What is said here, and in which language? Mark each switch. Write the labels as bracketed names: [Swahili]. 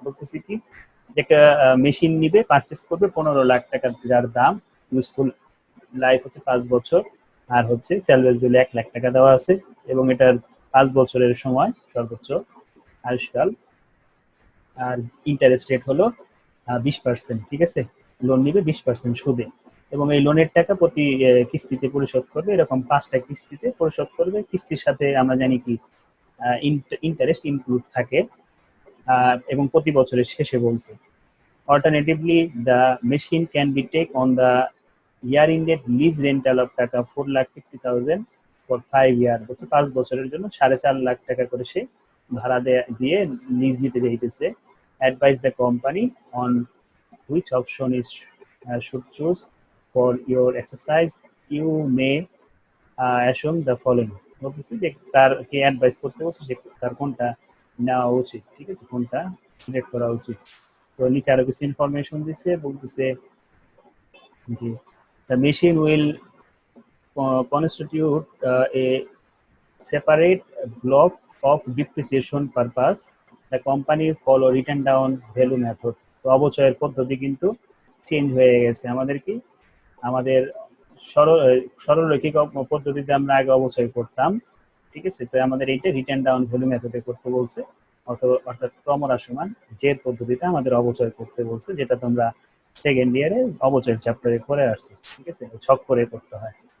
[Bangla] বলতেছি কি একটা মেশিন নিবে, পারচেস করবে 15 লাখ টাকা, যার দাম ইউজফুল লাইফ হচ্ছে 5 বছর, আর হচ্ছে স্যালভেজ ভ্যালু 1 লাখ টাকা দেওয়া আছে, এবং এটার 5 বছরের সময় সর্বোচ্চ আয়ুষ্কাল, আর ইন্টারেস্ট রেট হলো 20%। ঠিক আছে, লোন নিবে 20% সুদে, এবং এই লোনের টাকা প্রতি কিস্তিতে পরিশোধ করবে, এরকম 5টা কিস্তিতে পরিশোধ করবে। কিস্তির সাথে আমরা জানি কি ইন্টারেস্ট ইনক্লুড থাকে, এবং প্রতি বছরের শেষে বলছে। [English] Alternatively, the machine can be taken on the year-ended lease rental of taka 4,50,000 for 5 year, [Bangla] 5 বছরের জন্য 4.5 লাখ টাকা করে সে ভাড়া দিয়ে লিজ নিতে যাইতেছে। [English] Advise the company on which option is should choose for your exercise. You may assume the following. [Bangla] বলতেছি যে তার কে অ্যাডভাইস করতে বলছে যে তার কোনটা নেওয়া উচিত, ঠিক আছে, কোনটা সিলেক্ট করা উচিত। তো নিচে আরো কিছু ইনফরমেশন দিচ্ছে, বলতেছে যে [English] the machine will constitute a separate block of depreciation purpose. The company follow written down value method. [Bangla] তো অবচয়ের পদ্ধতি কিন্তু চেঞ্জ হয়ে গেছে। আমাদের কি আমাদের সরলরৈখিক পদ্ধতিতে আমরা আগে অবচয় করতাম, ঠিক আছে, তো আমাদের এইটা রিটার্ন ডাউন ভ্যালু মেথডে করতে বলছে, অর্থাৎ ক্রমহ্রাসমান জের পদ্ধতিতে আমাদের অবচয় করতে বলছে, যেটা তোমরা সেকেন্ড ইয়ারে অবচয় চ্যাপ্টারে করে আসছে, ঠিক আছে, ছক করে করতে হয়।